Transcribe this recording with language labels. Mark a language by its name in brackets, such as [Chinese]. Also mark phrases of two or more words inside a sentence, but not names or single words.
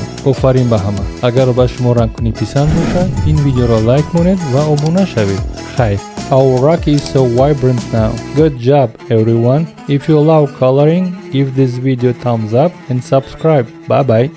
[Tajik] офарин ба ҳама. Агар ба шумо рангкунӣ писанд бошад, ин видеоро лайк монед ва обуна шавед. Хайр. [English] Our Rokki is so vibrant now. Good job everyone. If you love coloring, give this video thumbs up and subscribe. Bye bye.